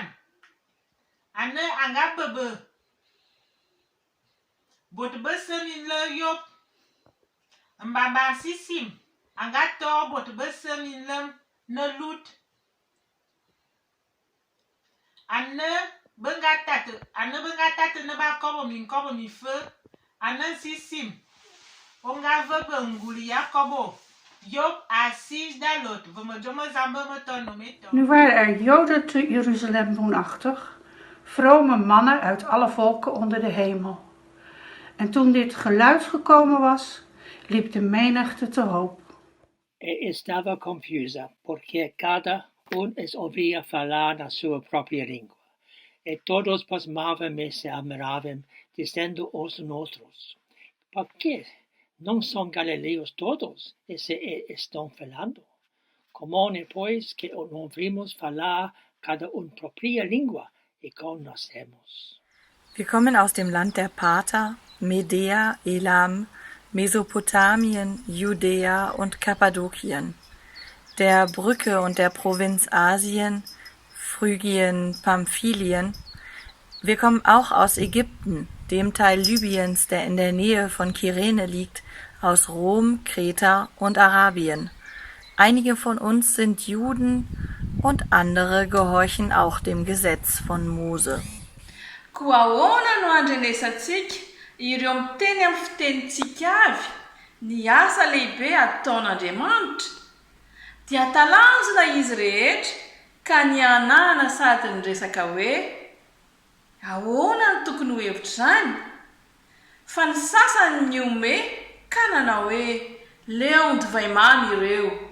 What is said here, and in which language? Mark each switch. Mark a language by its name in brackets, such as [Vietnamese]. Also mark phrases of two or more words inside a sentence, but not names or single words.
[Bulu] Ane anga bebe. Bot besemin le yop. Mbaba sisim. Anga to bot besemin lem ne lut. Ane benga tate ne ba kobo mi fe. Ane sisim. Onga vebe nguli ya kobo. Yop assis dalot. Veme jomo zambe metono meto. [Dutch] Nu waren Joden te Jeruzalem woonachtig. Vrome mannen uit alle volken onder de hemel. En toen dit geluid gekomen was, liep de menigte te hoop. [Portuguese] Estava confusa, porque cada es ouvia falar na sua própria língua. E todos pasmavam e se admiravam, dizendo uns aos outros: por que não são galileus todos e se estão falando? Como depois que ouvimos falar cada própria língua e conhecemos. [German] Wir kommen aus dem Land der Parther, Medea, Elam, Mesopotamien, Judäa und Kappadokien, der Brücke und der Provinz Asien, Phrygien, Pamphylien. Wir kommen auch aus Ägypten, dem Teil Libyens, der in der Nähe von Kyrene liegt, aus Rom, Kreta und Arabien. Einige von uns sind Juden und andere gehorchen auch dem Gesetz von Mose. [Malagasy] Koa ahoana no andrenesantsika ireo miteny amin'ny fitenitsika avy ny asa lehibe ataon'Andriamanitra dia talanjona izy rehetra ka ny anahana sady ny resaka hoe ahoana ny tokony ho hevitra izany fa ny sasany ny ome ka nanao hoe leo divay mamy ireo.